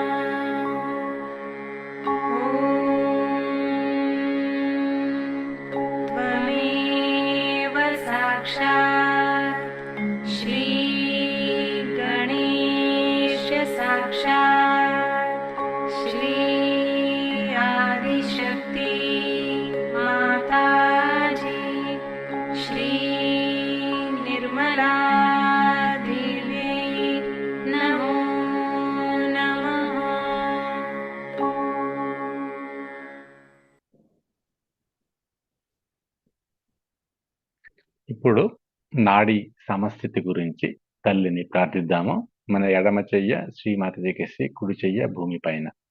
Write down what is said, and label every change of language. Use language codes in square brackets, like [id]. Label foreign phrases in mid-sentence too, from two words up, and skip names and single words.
[sa] त्वमेव साक्षात् श्री गणेश साक्षात् श्री आदिशक्ति माताजी श्री निर्मला देवी नमो नमः। [te] ఇప్పుడు నాడి సమస్థితి గురించి తల్లిని ప్రార్థిద్దాము. మన ఎడమ చెయ్య శ్రీమాతజీకేసి, కుడి చెయ్య భూమి పైన.